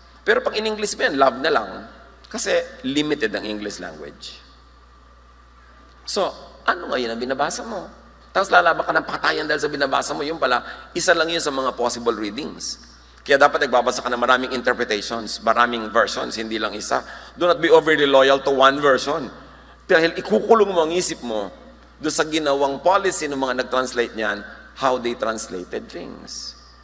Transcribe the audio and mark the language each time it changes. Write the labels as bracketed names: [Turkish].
[Filipino] Pero pag in English mo yan, love na lang. Kasi limited ang English language. So, ano ngayon ang binabasa mo? Tapos lalaba ka ng patayan dahil sa binabasa mo, yung pala, isa lang yun sa mga possible readings. Kaya dapat nagbabasa ka ng maraming interpretations, maraming versions, hindi lang isa. [English] Do not be overly loyal to one version. [Filipino] Dahil ikukulong mo ang isip mo doon sa ginawang policy ng mga nag-translate niyan, [English] how they translated things.